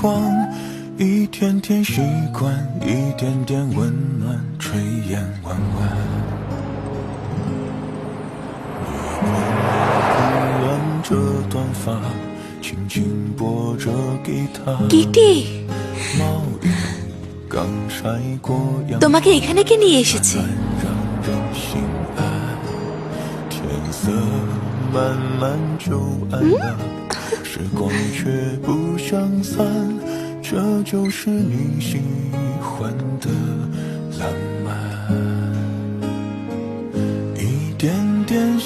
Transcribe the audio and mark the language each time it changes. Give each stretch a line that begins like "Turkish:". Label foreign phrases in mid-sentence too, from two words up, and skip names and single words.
Chinese: 一天天习惯，一点点温暖，炊烟弯弯。乱着短发，轻轻拨着吉他。
Bangla: কিটি,
Chinese: 毛衣刚晒过阳，
Bangla: তোমাকে এখানে কে নিয়ে এসেছে?
Chinese: 让人心安。天色慢慢就暗了，时光却不相散。这就是你喜欢的浪漫，一点点喜